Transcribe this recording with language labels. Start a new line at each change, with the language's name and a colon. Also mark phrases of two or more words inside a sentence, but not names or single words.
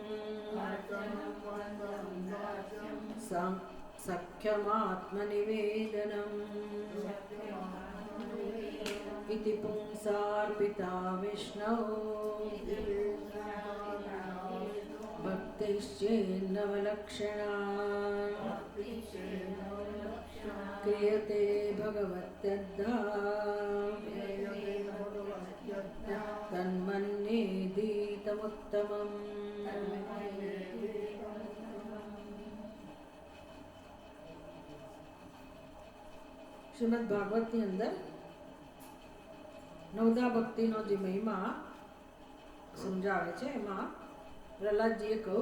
Sanskrit: सख्यमात्मनिवेदनम् इति पुंसार्पिता विष्णौ भक्तिश्चेन्नवलक्षणा क्रियते भगवत्यद्धा तन्मन्येदीतमुत्तमम्।
Gujarati: શ્રીમદ ભાગવતની અંદર નવદા ભક્તિનો જે મહિમા સમજાવે છે એમાં પ્રહલાદજીએ કહ્યું